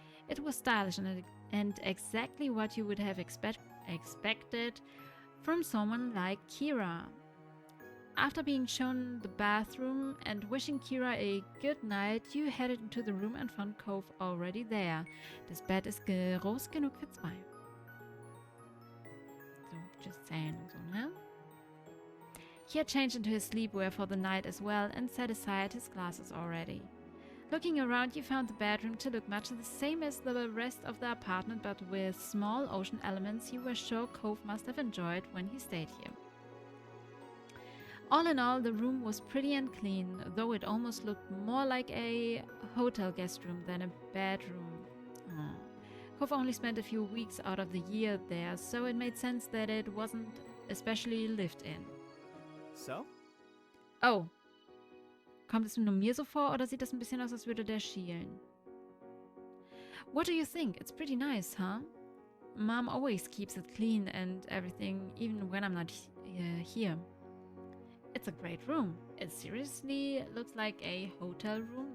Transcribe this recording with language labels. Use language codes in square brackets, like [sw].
[en] It was stylish and exactly what you would have expected from someone like Kira. After being shown the bathroom and wishing Kira a good night, you headed into the room and found Cove already there. [de] Das Bett ist groß genug für zwei. [en] So, just saying [de] und so, ne? [en] He had changed into his sleepwear for the night as well and set aside his glasses already. Looking around, you found the bedroom to look much the same as the rest of the apartment, but with small ocean elements you were sure Cove must have enjoyed when he stayed here. All in all, the room was pretty and clean, though it almost looked more like a hotel guest room than a bedroom. Cove only spent a few weeks out of the year there, so it made sense that it wasn't especially lived in. So? Oh. [de] Kommt es nur mir so vor, oder sieht das ein bisschen aus, als würde der schielen? [en] What do you think? It's pretty nice, huh? Mom always keeps it clean and everything, even when I'm not here. It's a great room. It seriously looks like a hotel room.